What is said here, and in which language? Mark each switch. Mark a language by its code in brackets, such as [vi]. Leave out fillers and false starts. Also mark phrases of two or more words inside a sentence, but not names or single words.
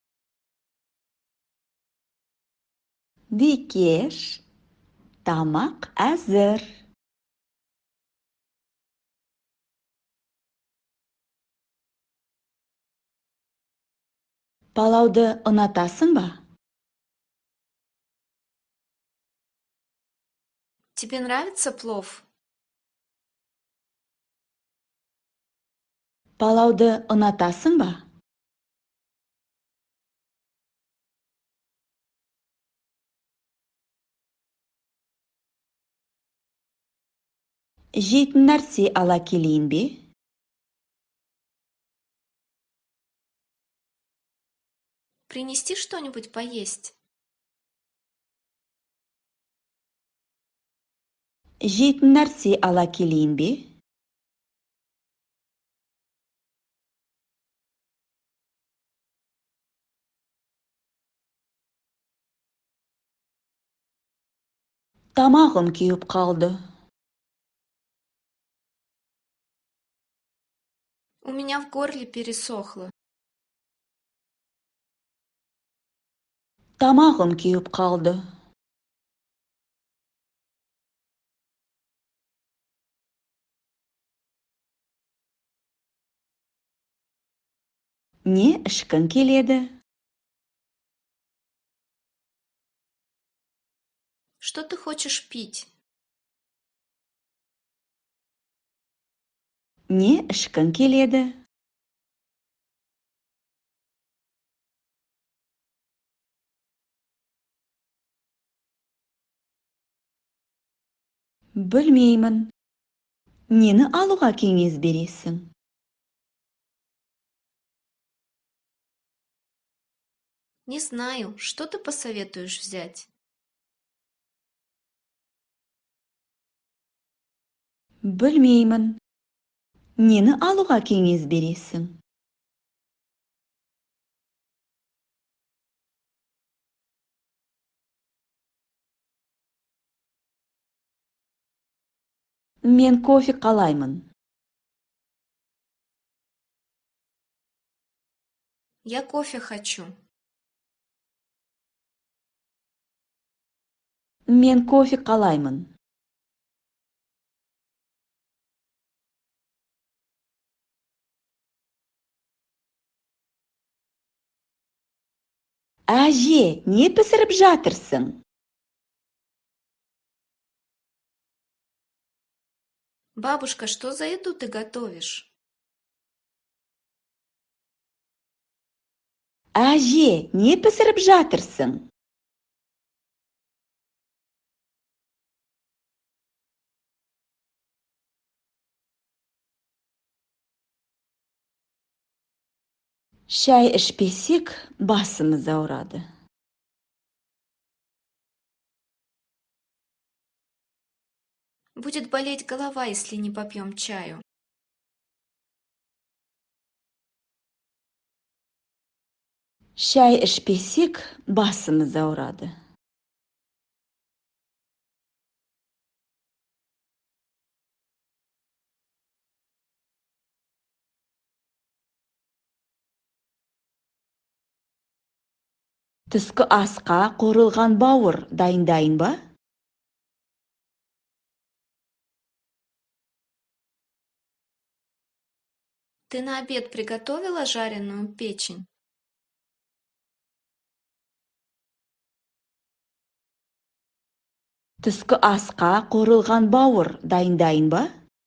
[kk] Бикеш, тамақ әзір. Палауды ұнатасың ба? [ru] Тебе нравится плов? [kk] Палауды ұнатасың ба? Жейтін нәрсе ала келейін бе? [ru] Принести что-нибудь поесть? [kk] Жейтін нәрсе ала келейін бе? Тамағым кеуіп қалды. [ru] У меня в горле пересохло. [kk] Тамағым кеуіп қалды. Не ішкің келеді? [ru] Что ты хочешь пить? [kk] Не ішкің келеді? Білмеймін. Нені алуға кеңес бересің? [ru] Не знаю, что ты посоветуешь взять? [kk] Білмеймін. Нені алуға кеңес бересің? Мен кофе қалаймын. [ru] Я кофе хочу. [kk] Мен кофе қалаймын. Әже, не пісіріп жатырсың? [ru] Бабушка, что за еду ты готовишь? [kk] Әже, не пісіріп жатырсың? Шай ішпесек, басымыз ауырады. [ru] Будет болеть голова, если не попьем чаю. [kk] Шай ішпесек, басымыз ауырады. Түскі асқа қуырылған бауыр дайындайын ба? [ru] Ты на обед приготовила жареную печень? [kk] Түскі асқа қуырылған бауыр дайындайын ба?